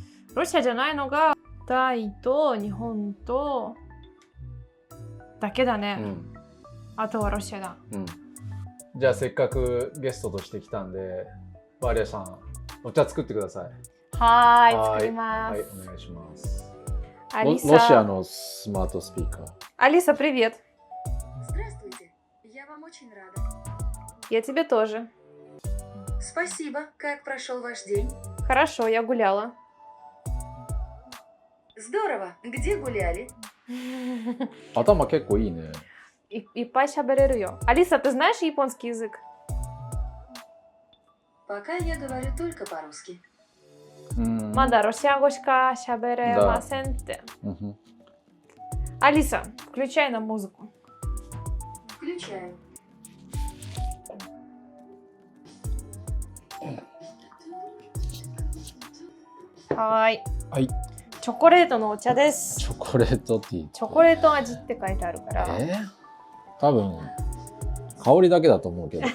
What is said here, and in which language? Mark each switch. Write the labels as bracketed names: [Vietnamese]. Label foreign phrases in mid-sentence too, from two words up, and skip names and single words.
[Japanese] ロシアじゃないのがタイと日本とだけだね。あとはロシアだ。じゃあせっかくゲストとして来たんで、バリアさんお茶作ってください。はい、作ります。はい、お願いします。 Алиса... ロシアのスマートスピーカー。 [Russian] Алиса, привет. Здравствуйте, я вам очень рада. Я тебе тоже. Спасибо. Как прошел ваш день? Хорошо, я гуляла. Здорово. Где гуляли? [Japanese] 頭結構いいね。いっぱい喋れるよ。 [Russian] Алиса, ты знаешь японский язык? Пока я говорю только по-русски. [Japanese] まだロシア語しか喋れませんって。 [Russian] Алиса, включай на музыку. Включаю. [Japanese] はい。はい。チョコレートのお茶です。チョコレートティー。チョコレート味って書いてあるから。多分香りだけだと思うけど。